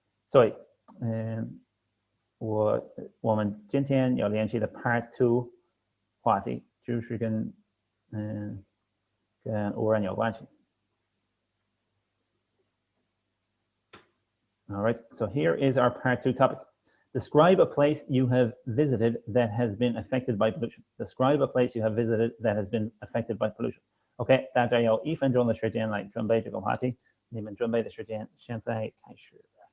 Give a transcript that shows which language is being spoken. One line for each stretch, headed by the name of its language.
Chinese: 所以我们今天要练习的 Part 2话题就是跟污染有关系。
English: All right, so here is our Part 2 topic. Describe a place you have visited that has been affected by pollution. Describe a place you have visited that has been affected by pollution.
Chinese: OK， 大家有1分钟的时间来准备这个话题。你们准备的时间现在开始。